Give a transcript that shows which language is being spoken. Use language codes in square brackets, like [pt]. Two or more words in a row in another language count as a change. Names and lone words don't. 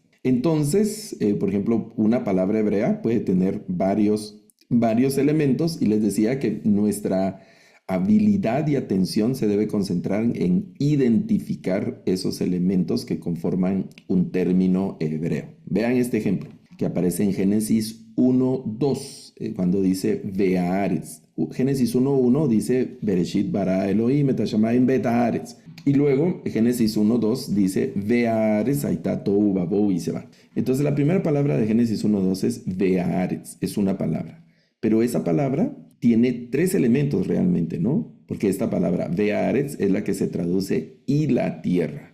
[es] Entonces, por ejemplo, una palabra hebrea puede tener varios elementos y les decía que nuestra habilidad y atención se debe concentrar en identificar esos elementos que conforman un término hebreo. Vean este ejemplo que aparece en Génesis 1:2, cuando dice Ve'aaretz. [he] Génesis 1:1 dice בראשית ברא אלוהים את השמים ואת הארץ. [es] Y luego Génesis 1:2 dice [he] והארץ הייתה תוהו ובוהו [es] y se va. Entonces la primera palabra de Génesis 1:2 es Ve'aaretz, es una palabra. Pero esa palabra tiene 3 elementos realmente, ¿no? Porque esta palabra Ve'aaretz es la que se traduce y la tierra.